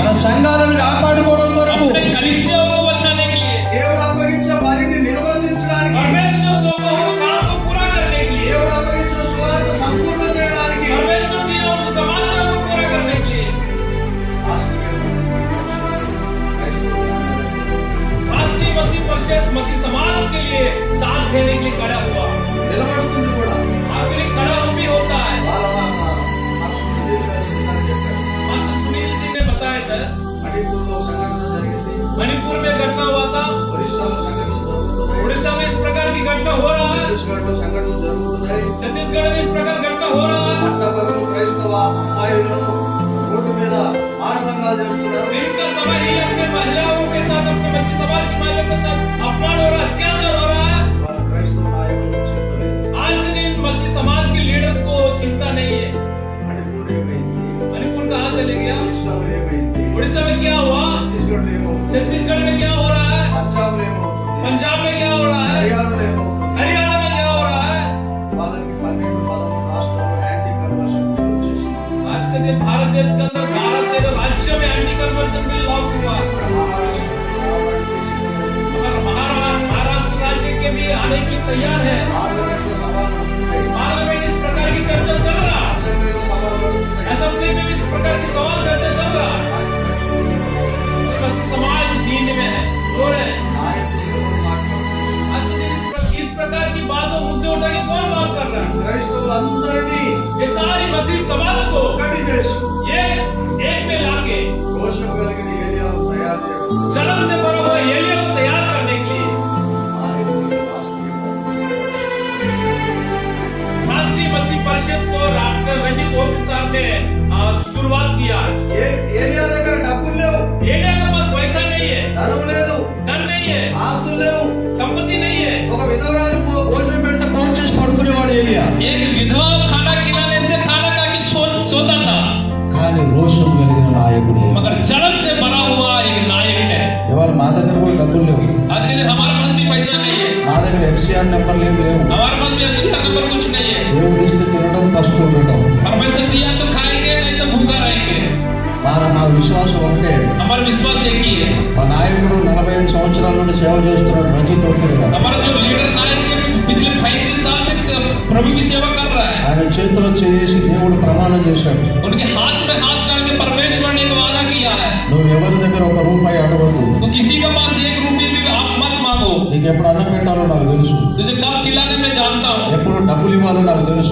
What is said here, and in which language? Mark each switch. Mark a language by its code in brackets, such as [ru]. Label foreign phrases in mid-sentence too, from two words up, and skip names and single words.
[te] మన సంఘాలను కాపాడుకోవడం కొరకు [hi] अपने कलीसियाओं को बचाने के लिए, [te] దేవుడు అప్పగించిన పనిని నిర్వర్తించడానికి, [hi] परमेश्वर से काम को पूरा करने के लिए, [te] దేవుడు అప్పగించిన సువార్త సంపూర్ణ చేయడానికి [hi] परमेश्वर दिया उस समाचार को पूरा करने के लिए राष्ट्रीय मसीह परिषद मसीह समाज के लिए साथ देने के लिए खड़ा हुआ। [te] నిలబడుతుంది కూడా. [hi] आखिरी खड़ा भी होता है। मास्टर सुनील जी ने बताया था [te] మణిపూర్లో సంఘటన జరిగింది. [hi] मणिपुर में घटना हुआ था, [te] ఒరిస్సాలో సంఘటనలు జరుగుతున్నాయి. [hi] उड़ीसा में इस प्रकार की घटना हो रहा है, [te] ఛత్తీస్గఢ్లో సంఘటనలు జరుగుతున్నాయి. [hi] छत्तीसगढ़ में इस प्रकार घटना हो रहा है। [te] పట్టపగలు క్రైస్తవ అమ్మాయిలను రోడ్డు మీద మానభంగాలు చేస్తున్నారు. [hi] दिन का समय ही अपने महिलाओं के साथ, अपने मसीह समाज की महिलाओं के साथ अपमान हो रहा है, अत्याचार हो रहा है। [te] వాళ్ళ క్రైస్తవ నాయకులు చెప్పలేదు. [hi] आज के दिन मसीह समाज के लीडर्स को चिंता नहीं है। [te] మణిపూర్ ఏమైంది? [hi] मणिपुर कहाँ चले गया, [te] ఒరిస్సాలో ఏమైంది? [hi] उड़ीसा में क्या हुआ, [te] ఛత్తీస్గఢ్లో ఏమవుతుంది? [hi] छत्तीसगढ़ में क्या हो रहा है, [te] పంజాబ్లో ఏమవుతుంది? [hi] पंजाब में क्या हो रहा है, [te] హర్యానాలో ఏమవుతుంది? [hi] हरियाणा में क्या हो रहा है। [te] వాళ్ళకి 12-13 రాష్ట్రాల్లో [en] anti conversion bill [te] వచ్చేసింది. [hi] आज के दिन भारत देश के अंदर 12-13 राज्यों में [en] anti conversion bill [hi] लागू हुआ, मगर महाराष्ट्र राज्य के भी आने के लिए तैयार है। पार्लियामेंट इस प्रकार की चर्चा चल रहा है, असेंबली में भी इस प्रकार की सवाल चर्चा चल रहा है। मसीह समाज नींद में है, सो रहे हैं। आज के दिन इस प्रकार की बातों मुद्दे उठा के कौन बात कर रहा है। [te] క్రైస్తవులందరినీ [hi] ये सारी मसीह समाज को [te] ఒకటి చేసి [hi] एक में लाके [te] రోషం కలిగిన ఏలియాను తయారు చేయడం. [hi] जलन से भरा हुआ एलिया को तैयार करने के लिए राष्ट्रीय मसीह परिषद को डॉक्टर रंजीत ओपी साहब ने शुरुआत किया। [te] ఏలియా దగ్గర డబ్బులు లేవు, [hi] एलिया के पास पैसा नहीं है, [te] ధనం లేదు, [hi] धन नहीं है, [te] ఆస్తులు లేవు. [hi] संपत्ति नहीं है। [te] ఒక విధవరాలు భోజనం పెడితే భోజనం చేసి పడుకునేవాడు ఏలియా. [hi] एक विधवा खाना खिलाने से खाना खा के सोता था, [te] కానీ రోషం కలిగిన నాయకుడు. [hi] मगर जलन से भरा हुआ एक नायक है। [te] ఇవాళ మా దగ్గర కూడా డబ్బులు లేవు, [hi] आज के दिन हमारे पास भी पैसा नहीं है, [te] మా దగ్గర [en] FCR number [te] లేవు. [hi] हमारे पास भी अच्छी नंबर कुछ नहीं है। [te] దేవుడు ఇస్తే తినడం, కష్టం ఉండటం. [hi] परमेश्वर दिया तो खाएंगे, नहीं तो भूखा रहेंगे। [te] మా విశ్వాసం ఒకటే. [hi] हमारा विश्वास एक ही है। [te] మా నాయకుడు 45 సంవత్సరాల నుండి సేవ చేస్తున్నాడు, రంజిత్ ఓకే. [hi] हमारा जो लीडर नायक है पिछले 35 साल से प्रभु की सेवा कर रहा है। [te] ఆయన చేతిలో చేసి దేవుడు ప్రమాణం చేశాడు, [hi] उनके हाथ में हाथ डाल के परमेश्वर ने वादा किया है, [te] నువ్వు ఎవరి దగ్గర ఒక రూపాయి అడగద్దు, [hi] तो किसी के पास एक रुपये भी आप मत मांगो। [te] నీకు ఎప్పుడు అన్నం పెట్టాలో నాకు తెలుసు, [hi] तुझे कब खिलाने मैं जानता हूँ, [te] ఎప్పుడు డబ్బులు ఇవ్వాలో నాకు తెలుసు,